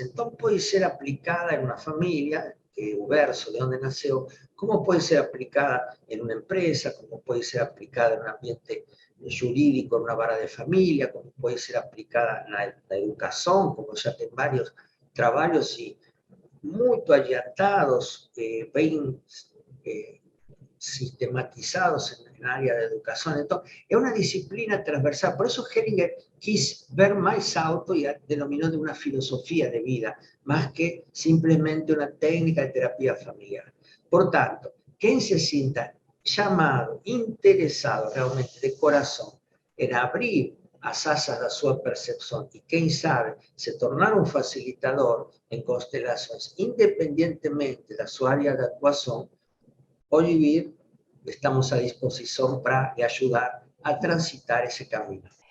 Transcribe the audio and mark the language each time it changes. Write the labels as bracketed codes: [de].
[pt] Então, pode ser aplicada em uma família, que é o berço de onde nasceu, como pode ser aplicada em uma empresa, como pode ser aplicada em um ambiente jurídico, em uma vara de família, como pode ser aplicada na educação, como já tem vários trabalhos muito adiantados, bem sistematizados [es] en el área de educación. Entonces, es una disciplina transversal. Por eso Hellinger quis ver más alto y denominó de una filosofía de vida, más que simplemente una técnica de terapia familiar. Por tanto, quien se sienta llamado, interesado realmente de corazón en abrir [pt] as asas da sua percepção e, quem sabe, se tornar um facilitador em constelações, independentemente da sua área de atuação, pode vir, estamos à disposição para lhe ajudar a transitar esse caminho.